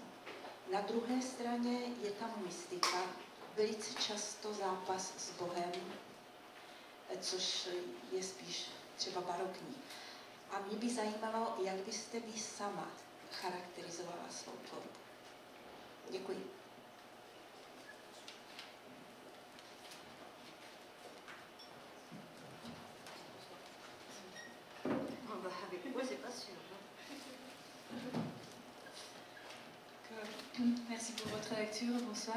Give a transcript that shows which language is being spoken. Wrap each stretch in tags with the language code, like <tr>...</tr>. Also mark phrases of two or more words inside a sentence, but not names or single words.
<cs>Na druhé straně je tam mystika, velice často zápas s Bohem, což je spíš třeba barokní. A mě by zajímalo, jak byste vy sama charakterizovala svou tvorbu. Děkuji.</cs> <fr>Avec moi, c'est pas sûr. Merci pour votre lecture, bonsoir.</fr>